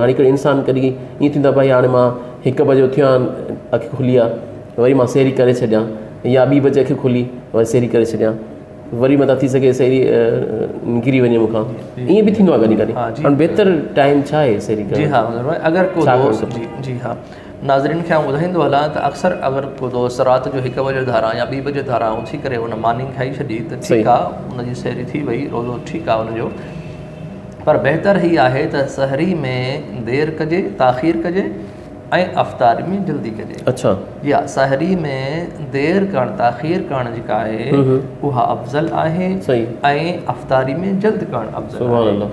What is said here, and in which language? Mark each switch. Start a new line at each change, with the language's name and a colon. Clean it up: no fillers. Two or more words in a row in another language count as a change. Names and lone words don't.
Sindhi: हाणे हिकिड़ो इंसानु कॾहिं ईअं थींदो आहे भाई हाणे मां 1 बजे उथियो आहियां, अखि खुली आहे, वरी मां सहरी करे छॾियां, या 2 बजे अखि खुली वरी सहरी करे छॾियां, वरी मथां थी सघे सहरी निकिरी वञे मूंखां, ईअं बि थींदो आहे कॾहिं कॾहिं। हाणे बहितर टाइम छा आहे सहरी करण? जी हा, अगरि को दोस्त जी हा नाज़रीन खे आउं ॿुधाईंदो हलां त अक्सर अगरि को दोस्त राति जो 1 बजे धारा या 2 बजे धारा उथी करे उन मानी खाई छॾी त ठीकु आहे, उनजी सहरी थी वई, रोज़ो ठीकु आहे उनजो। पर बहितर ही आहे त सहरी में देरि कजे, ताख़ीर कजे ऐं अफ़्तारी में जल्दी कजे। अच्छा, या सहरी में देरि करणु, ताख़ीर करणु जेका आहे उहा अफ़ज़ल आहे ऐं अफ़्तारी में जल्द करणु अफ़ज़ल आहे।